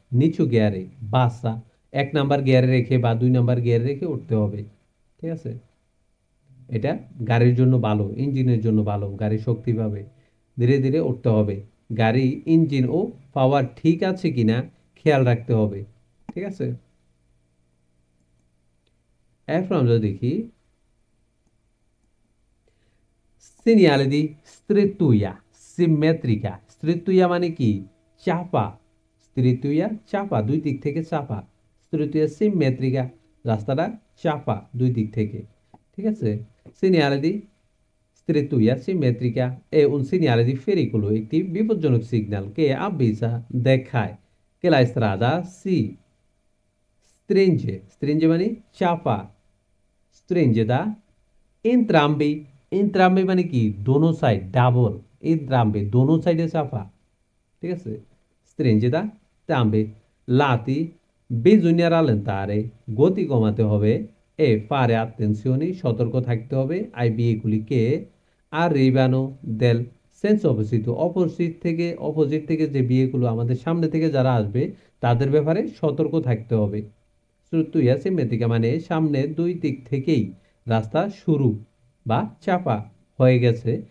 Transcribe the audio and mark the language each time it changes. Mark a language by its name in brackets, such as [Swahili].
[Bangla] নিচু গিয়ারে বাসা 1 নাম্বার গিয়ারে রেখে বা 2 নাম্বার গিয়ারে রেখে উঠতে হবে। ঠিক আছে? এটা গাড়ির জন্য ভালো, ইঞ্জিনের জন্য ভালো, গাড়ি শক্তি পাবে। ধীরে ধীরে উঠতে হবে। গাড়ি ইঞ্জিন ও পাওয়ার ঠিক আছে কিনা খেয়াল রাখতে হবে। ঠিক আছে? এরপর আমরা দেখি [Italian] segnale di strettuia simmetrica। [Bangla] strettuia মানে কি? চাপা। strettuia চাপা, দুই দিক থেকে চাপা। strettuia simmetrica রাস্তাটা চাপা দুই দিক থেকে। ঠিক আছে? [Italian] segnale di strettuia simmetrica è un segnale di pericolo, [Bangla] একটি বিপজ্জনক সিগন্যাল কে [Italian] avvisa [Bangla] দেখায় [Italian] che la strada si stringe। stringe [Bangla] মানে চাপা। [Italian] stringe da entrambi। [Bangla] entrambi মানে কি? দোনো সাইড, ডাবল। entrambi দোনো সাইডে চাপা। ঠিক আছে? [Italian] stringe da entrambi lati, bisogna rallentare [Bangla] গতি কমাতে হবে। [Italian] e fare attenzione [Bangla] সতর্ক থাকতে হবে [Italian] ai veicoli che arrivano del senso opposito, [Bangla] opposite থেকে যে বিয়েগুলো আমাদের সামনে থেকে যারা আসবে তাদের ব্যাপারে সতর্ক থাকতে হবে। শ্রুতুইয়া সিমেট্রিকা মানে সামনে দুই দিক থেকেই রাস্তা শুরু বা চাপা হয়ে গেছে।